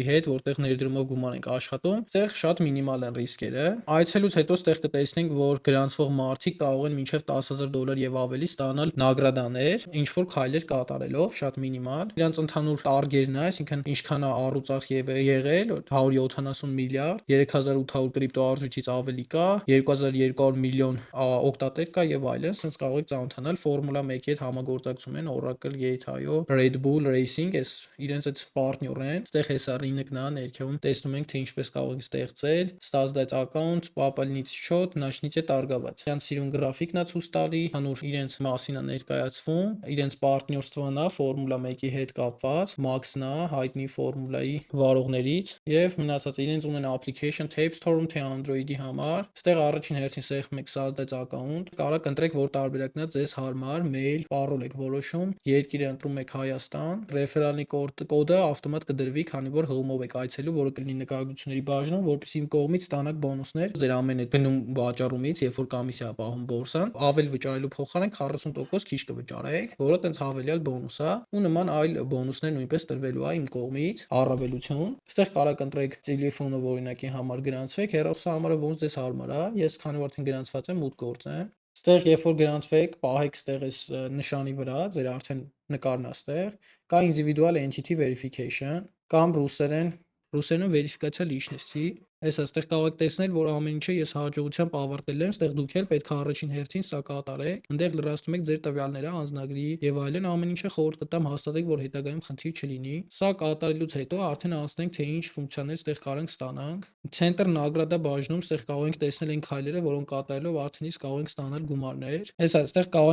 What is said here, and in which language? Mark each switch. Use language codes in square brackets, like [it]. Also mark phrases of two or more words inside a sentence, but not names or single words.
[hy] հետ, որտեղ ներդրումով գումար ենք աշխատում, այդտեղ շատ մինիմալ են ռիսկերը։ Այցելուց հետո այդտեղ կտեսնենք, որ գրանցվող մարդիկ կարող են մինչև $10,000 եւ ավելի ստանալ նագրադաներ, ինչ որ քայլեր կատարելով, շատ մինիմալ։ Իրանց ընդհանուր տարգերն է, այսինքն ինչքան է առուծախ եւ եղել 170 միլիարդ, 3800 կրիպտո արժույթից ավելի կա, 2200 միլիոն օկտատեր կա եւ այլն, sense կարող եք ծանոթանալ Formula 1-ի հետ համագործակցում են Oracle, Gate.io, Red Bull Racing, այս իրենց այդ partner են։ Այդտեղ հեսա ռինկն է ներքևում, տեսնում ենք թե ինչպես կարող ենք ստեղծել, [ru] создать аккаунт, пополнить счет, начните торговать։ [hy] Իրանց սիրուն գրաֆիկն է ցույց տալի, հանուր իրենց մասին է ներկայացվում, իրենց партнерствն է Formula 1-ի հետ կապված, Max-ն է հայտնի Formula-ի վարողներից եւ մնացած իրենց ունեն application Tape Store-ում թե Android-ի համար։ Այստեղ առաջին հերթին սեղմում եք [ru] создать аккаунт, [hy] կարող ընտրեք որ տարբերակն է ձեզ հարմար, mail, parol եք որոշում, երկիրը ընտրում եք Հայաստան, ռեֆերալի կոդը ավտոմատ կդրվի, քանի որ հողմով եք այցելու, որը կլինի նկարագրությունների բաժնում, որպեսզի իմ կողմից ստանաք բոնուսներ ձեր ամեն այդ գնում վաճառումից, երբ որ կոմիսիա պահում բորսան, ավել վճարելու փոխարեն 40% քիչ կվճարեք, որը տենց հավելյալ բոնուս է, ու նման այլ բոնուսներ նույնպես տրվելու է իմ կողմից, առավելություն։ Այստեղ կարող ընտրեք տելեֆոնը, օրինակի համար գրանցվեք, հեռախոսահամարը ոնց ձեզ հարմար է, ես քանի որ արդեն գրանցված եմ, մուտք գործեմ։ Այստեղ երբ որ գրանցվեք, պահեք ստեղ այս նշանի վրա, ձեր արդեն նկարն է ստեղ, կա [en] individual entity verification, [hy] կամ ռուսերեն [ru] верификация личности։ [hy] Այս այստեղ կարող եք տեսնել, որ ամեն ինչը ես հաջողությամբ ավարտել եմ, այստեղ դուք էլ պետք է առաջին հերթին սա կատարեք։ Այնտեղ լրացնում եք ձեր տվյալները, անձնագրի եւ այլն, ամեն ինչը խորհուրդ կտամ հաստատեք, որ հետագայում խնդիր չլինի։ Սա կատարելուց հետո արդեն անցնենք թե ինչ ֆունկցիաներ այստեղ կարող ենք ստանանք։ Center Nagrada բաժնում այստեղ կարող ենք տեսնել այն քայլերը, որոնք կատարելով արդեն իսկ կարող ենք ստանալ գումարներ։ Այս այստեղ կարող